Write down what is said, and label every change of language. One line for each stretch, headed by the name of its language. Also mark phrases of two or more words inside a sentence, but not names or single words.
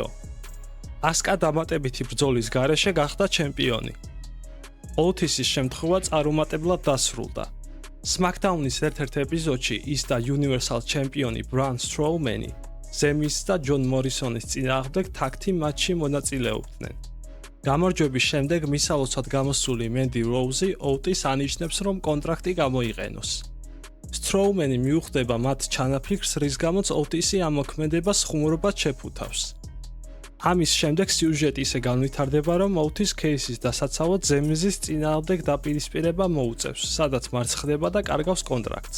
Georgian: ასკა დამატებითი ბრძოლის გარეშე გახდა ჩემპიონი. ოვთისის შემთხვევა წარუმატებლად დასრულდა. SmackDown-ის ერთ-ერთ ეპიზოდში ის და Universal ჩემპიონი Braun Strowman-ი ზემის და ჯონ მორისონის წინააღმდეგ tag-team მატჩში მონაწილეობდნენ. გამარჯვების შემდეგ მისალოცად გამოსული Mandy Rose ოვტის ანიშნებს, რომ კონტრაქტი გამოიყენოს. Strowman-ი მიუხვდება მათ ჩანაფიქრს, რის გამოც ოვტისი ამ მოქმედებას ხუმრობად შეფუთავს. ამის შემდეგ სიუჟეტი ისე განვითარდება, რომ ოვთის кейსის დასაცავად ზემიზის წინააღმდეგ დაპირისპირება მოუწევს, სადაც მარცხდება და კარგავს კონტრაქტს.